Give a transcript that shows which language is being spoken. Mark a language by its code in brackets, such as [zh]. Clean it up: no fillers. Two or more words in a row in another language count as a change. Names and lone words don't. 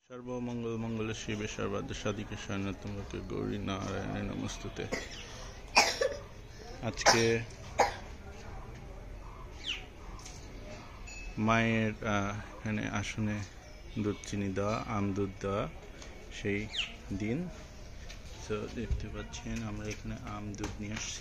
[sa] सर्वमंगल मंगल शिवे सर्वार्थ साधिके शरण्यत्वके गौरी नारायणे नमस्तुते। [bn] আজকে মায়ের এখানে আসনে দুধ চিনি দেওয়া, আম দুধ দেওয়া সেই দিন। তো দেখতে পাচ্ছেন আমরা এখানে আম দুধ নিয়ে আসছি।